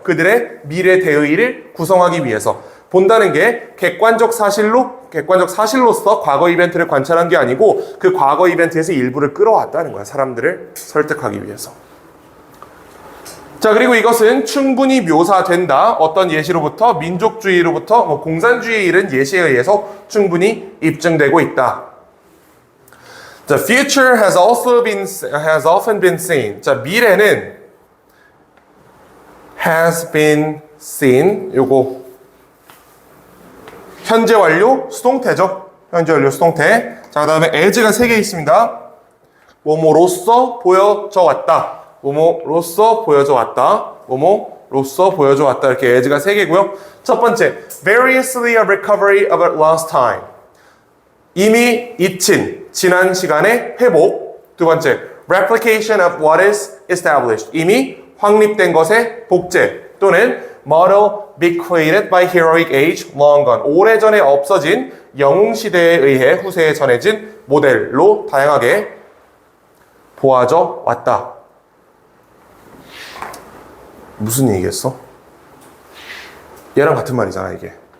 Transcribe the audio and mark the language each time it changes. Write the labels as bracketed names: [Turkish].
[Korean] 그들의 미래 대의를 구성하기 위해서. 본다는 게 객관적 사실로서 과거 이벤트를 관찰한 게 아니고 그 과거 이벤트에서 일부를 끌어왔다는 거야. 사람들을 설득하기 위해서. 자, 그리고 이것은 충분히 묘사된다. 어떤 예시로부터, 민족주의로부터, 공산주의 이런 예시에 의해서 충분히 입증되고 있다. [English] The future has often been seen. [Korean] 자, 미래는 [English] has been seen. [Korean] 요거 현재 완료 수동태죠. 현재 완료 수동태. 자, 그 다음에 as가 3개 있습니다. 뭐뭐로써 보여져 왔다. 뭐뭐로써 보여져 왔다. 뭐뭐로써 보여져 왔다. 이렇게 as가 3개고요. 첫 번째, [English] variously a recovery of a lost time. [Korean] 이미 잊힌 지난 시간의 회복. 두 번째, [English] replication of what is established. [Korean] 이미 확립된 것의 복제 또는 [English] model bequeathed by heroic age long gone. [Korean] 오래전에 없어진 영웅시대에 의해 후세에 전해진 모델로 다양하게 보아져 왔다. 무슨 얘기겠어? 얘랑 같은 말이잖아, 이게.